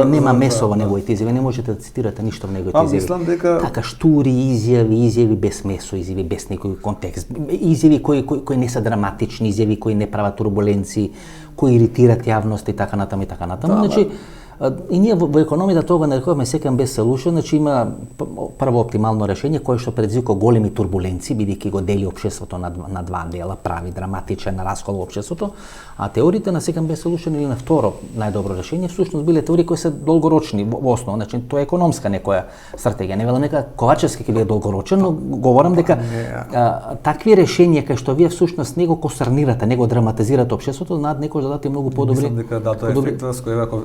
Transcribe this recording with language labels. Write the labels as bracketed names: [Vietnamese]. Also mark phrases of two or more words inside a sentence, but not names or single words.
[Macedonian] нема месо во неговите изјави, не можете да цитирате ништо во неговите изјави. Мислам дека така штури изјави без месо, изјави без некој контекст, изјави кои не се драматични, изјави кои не прават турбуленции, кои иритират јавност и така натаму и така натаму. Значи и ние во економијата тоа го нарекуваме [English] second best solution, [Macedonian] значи има прво оптимално решение кое што предизвика големи турбуленции, бидејќи го дели општеството на два дела, прави драматичен раскол во општеството, а теориите на [English] second best solution [Macedonian] или на второ најдобро решение всушност биле теории кои се долгорочни во основа, значи тоа е економска некоја стратегија, не велам нека Ковачевски ќе биде долгорочен, но говорам дека такви решенија кај што вие всушност него концернирате, него драматизирате општеството, над некој да дадете многу подобри. Мислам дека да, тоа е ефектот кој